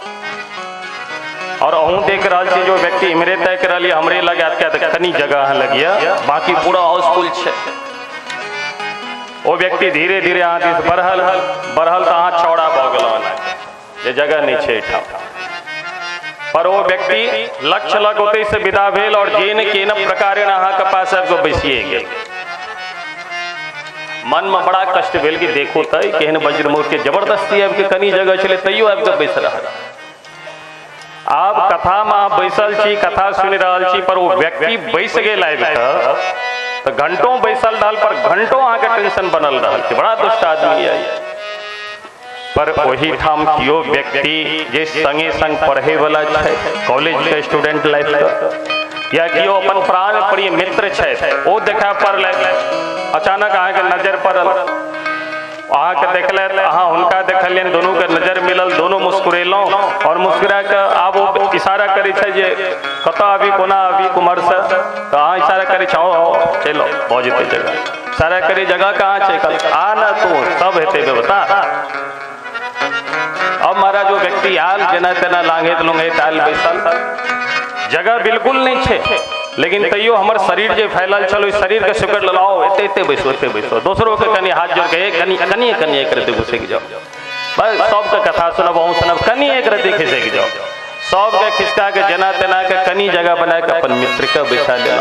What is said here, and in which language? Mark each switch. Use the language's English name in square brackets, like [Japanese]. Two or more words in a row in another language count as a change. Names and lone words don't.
[Maithili] और अहूँ देख रहा छी जो व्यक्ति इमरे तय कर लिया हमरे लगे कनी जगह लगिया, बाकी पूरा हाउसफुल छै। वो व्यक्ति धीरे धीरे अहाँ दिस बढ़ल तो अहाँ चौड़ा भऽ गेल, जे जगह नहीं छै ठाम। पर वो व्यक्ति लक्ष्य लग ओतै से विदा भेल और जेन केन प्रकारेण अहाँ के पास आबि कऽ बैसिए गेल। मन में बड़ा कष्ट भेल कि देखो तै केहन वज्रमूर्ख के जबरदस्ती आबि के कनी जगह छलै तैयो आबि कऽ बैस रहल। आब कथा में अहाँ बैसल छी, कथा सुनि रहल छी, पर वो व्यक्ति बैस गेल आबि कऽ तो घंटों बैसल रहल, पर घंटों अहाँ के टेंशन बनल रहल कि बड़ा दुष्ट आदमी है। पर वही ठाम कियो व्यक्ति जे संगे संग पढ़े वाला छै, कॉलेज के [English] student life [Maithili] का, या कियो अपन प्राण प्रिय मित्र छै, ओ देखा पड़ल, अचानक अहाँ के नजर पड़ल, अहाँ के देखले अहाँ हुनका देखलियन, दोनों के नजर मिलल, दोनों मुस्कुरेलौं और मुस्कुरा के आब वो इशारा करे छै जे कतऽ अभी कोना अभी कुमार से, तो अहाँ इशारा करे छौ चलो भऽ जेतै जगह, इशारा करे जगह कहाँ छै, आ ना तू सब हेतै व्यवस्था। अब महाराज वो व्यक्ति आल जना तना लांघे लुंघे आल बैसल, जगह बिल्कुल नहीं छे, लेकिन तैयो हमर शरीर जे फैलल छल, ओइ शरीर के सिकड़ लाओ, एते एते बैसो, दोसरों के कनी हाथ जोड़ के कनिए करते घुसक जाओ, बस सबके कथा सुनब कनी एक रति खिसक जाओ, सबके खिसका के जना तना के कनी जगह बना के अपन मित्र के बैसा लेना।